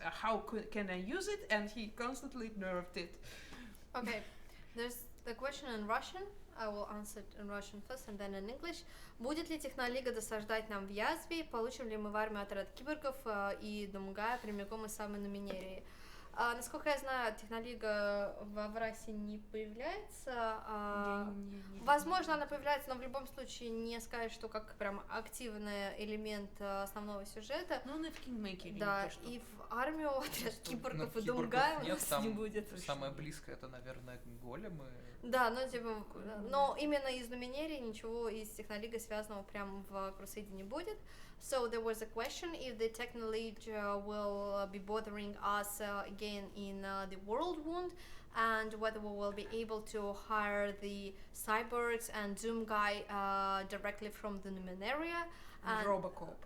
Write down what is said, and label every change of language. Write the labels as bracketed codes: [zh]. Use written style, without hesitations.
[en] How can I use it? And he constantly nerfed it. Okay, there's the question in Russian. I will answer it in Russian first and then in English. [ru] Будет ли Технолига досаждать нам в Язве? Получим ли мы в армию отряд киборгов и Думгая прямиком из самой Номинерии? Насколько я знаю, Технолига в Аврасе не появляется. Возможно, она появляется, но в любом случае не сказать, что как прям активный элемент основного сюжета. Ну, на Kingmaker. Да, и в армию отряд киборгов и киборгов Думгая у нет, нас там не будет. самое близкое это, наверное, големы. Да, ну типа, но именно из Номинерии ничего из Технолига связанного прям в Crusade не будет. [en] So there was a question if the Technoleague will be bothering us again in the World Wound, and whether we will be able to hire the cyborgs and Doom guy directly from the Numenaria And Robocop.